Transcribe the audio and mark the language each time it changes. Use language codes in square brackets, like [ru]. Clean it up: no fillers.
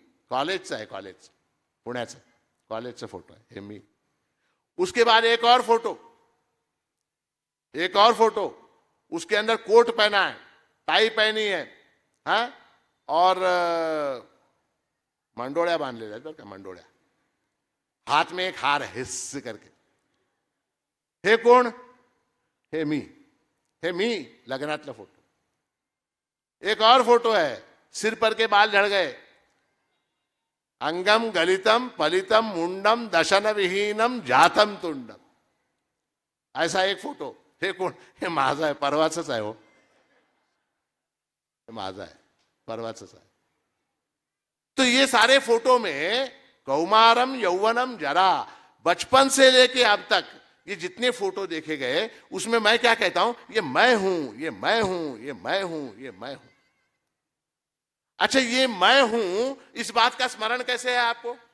[mr] कॉलेजचा आहे, कॉलेज पुण्याचा कॉलेजचा [hi] फोटो है, [mr] हे मी। [hi] उसके बाद एक और फोटो, एक और फोटो, उसके अंदर कोट पहना है, टाई पहनी है, हाँ, और [mr] मंडोळ्या बांधलेल्या आहेत बरं का, मंडोळ्या, [hi] हाथ में एक हार है, हिस्स करके। [mr] हे कोण? हे मी, हे मी लग्नातला फोटो। [hi] एक और फोटो है, सिर पर के बाल झड़ गए, [sa] अंगम गलितम पलितम मुंडम दशन विहीनम जातम तुंडम, [hi] ऐसा एक फोटो। [mr] हे कोण? हे माझा आहे, परवाचंच आहे हो, हे माझा आहे, परवाचंच आहे। [hi] तो ये सारे फोटो में [sa] कौमारम यौवनम जरा, [hi] बचपन से लेके अब तक ये जितने फोटो देखे गए उसमें मैं क्या कहता हूं, ये मैं हूं, ये मैं हूं, ये मैं हूं, ये मैं हूं। अच्छा, ये मैं हूं, इस बात का स्मरण कैसे है आपको?